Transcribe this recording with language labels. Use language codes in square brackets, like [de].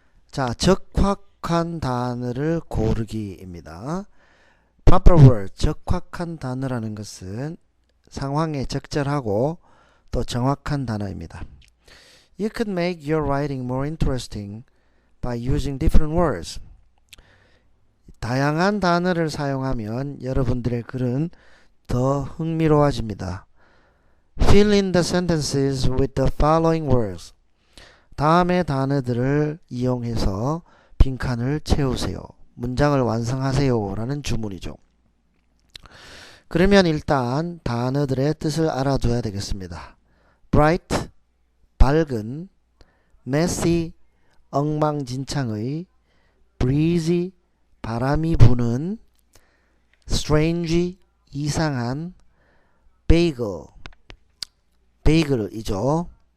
[ko] 자, 적확한 단어를 고르기입니다. [en] proper word, [ko] 적확한 단어라는 것은 상황에 적절하고 또 정확한 단어입니다. [en] You could make your writing more interesting by using different words. [ko] 다양한 단어를 사용하면 여러분들의 글은 더 흥미로워집니다. [en] Fill in the sentences with the following words. [ko] 다음의 단어들을 이용해서 빈칸을 채우세요. 문장을 완성하세요 라는 주문이죠. 그러면 일단 단어들의 뜻을 알아둬야 되겠습니다. bright, 밝은, messy, 엉망진창의, breezy, 바람이 부는, strange, 이상한, bagel, 베이글이죠.